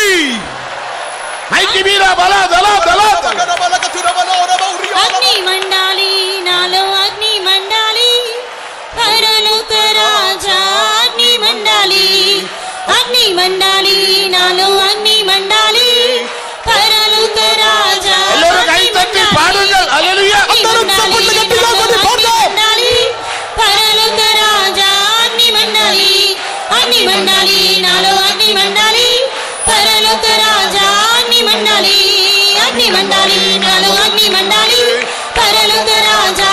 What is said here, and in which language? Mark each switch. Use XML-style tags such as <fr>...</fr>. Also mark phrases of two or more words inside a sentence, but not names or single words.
<te>మైకి వీరా బల దల దల. అగ్ని మండాలి నాలో, అగ్ని మండాలి పరలోక రాజా. అగ్ని మండాలి, అగ్ని మండాలి నాలో, అగ్ని మండాలి పరలోక రాజా.</te> <ta>எல்லாரும் கை தட்டி பாடுங்கள். ஹல்லேலூயா.</ta> <te>అందరూ చప్పట్లు గట్టిగా కొట్టి పాడదాం. పరలోక రాజా. అగ్ని మండాలి, అగ్ని మండాలి నాలో, అగ్ని మండాలి పరలోక రాజా. అగ్ని మండాలి, అగ్ని మండాలి నాలో, అగ్ని మండాలి పరలోక రాజా.</te>